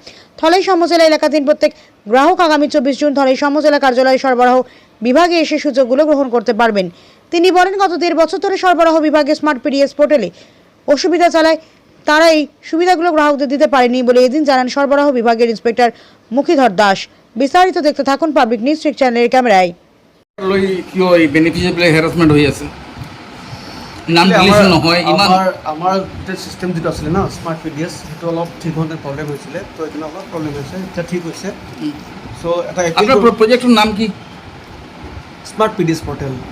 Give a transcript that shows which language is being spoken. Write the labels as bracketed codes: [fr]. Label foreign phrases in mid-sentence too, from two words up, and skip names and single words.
[bn] ধলাই সমজেলা এলাকাধীন প্রত্যেক গ্রাহক আগামী 24 জুন ধলাই সমজেলা কার্যালয় সরবরাহ বিভাগে এসে সুযোগগুলো গ্রহণ করতে পারবেন। তিনি বলেন, গত 1.5 বছর ধরে সরবরাহ বিভাগে স্মার্ট পিডিএস পোর্টালে অসুবিধা চালায় তারা এই সুবিধাগুলো গ্রাহকদের দিতে পারেনি বলে এদিন জানান সরবরাহ বিভাগের ইন্সপেক্টর মুখিধর দাস। বিস্তারিত দেখতে থাকুন পাবলিক নিউজ নেক্সট চ্যানেলের ক্যামেরায়। [as] কিয় এই [en] beneficiary harassment [as] হৈ আছে, নাম ডিলিট নহয় ইমান আমাৰ চিষ্টেম যিটো আছিলে ন স্মাৰ্ট পিডিএছ, সেইটো অলপ ঠিক হওঁতে প্ৰব্লেম হৈছিলে, তো এইটো অলপ প্ৰব্লেম হৈছে, এতিয়া ঠিক হৈছে। চ' এটা আপোনাৰ প্ৰজেক্টৰ নাম কি? স্মাৰ্ট পিডিএছ পৰ্টেল।